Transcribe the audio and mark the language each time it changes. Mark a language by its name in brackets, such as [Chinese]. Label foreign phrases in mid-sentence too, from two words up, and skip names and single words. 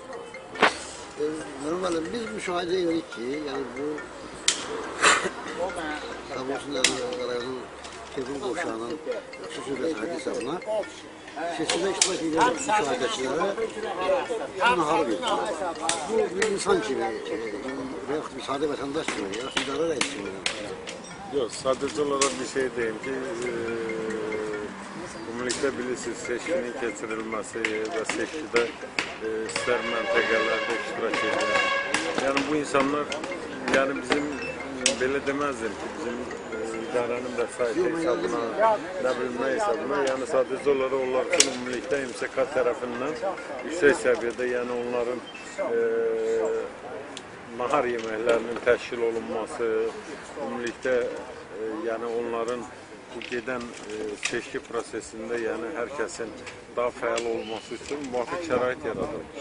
[Azerbaijani] Normalde biz müşahede edirik ki, yani bu Sabunçu rayonunun telefon qovşağının xüsusi vəsaiti hesabına seçimdə iştirak edən müşahidəçilərə nahar verir. Bu bir insan kimi və yaxud bir sadə vətəndaş kimi, ya idarə rəisi kimi. [Turkish] Yok, sadece olarak bir şey diyeyim ki [Azerbaijani] ümumilikdə bilirsiniz seçkinin keçirilməsi və seçkidə ister məntəqələrdə iştirak edən. Yani bu insanlar, yani bizim belə demezdim ki bizim idarənin vəsaiti hesabına, nə bilim nə hesabına, yani [Turkish] sadece olarak [Azerbaijani] onlar üçün ümumilikdə MSK tərəfindən yüksək səviyyədə, yani onların nahar yeməklərinin təşkil olunması, ümumilikdə yani onların bu gedən seçki prosesində yəni hər kəsin daha fəal olması üçün müvafiq şərait yaradılmışdır.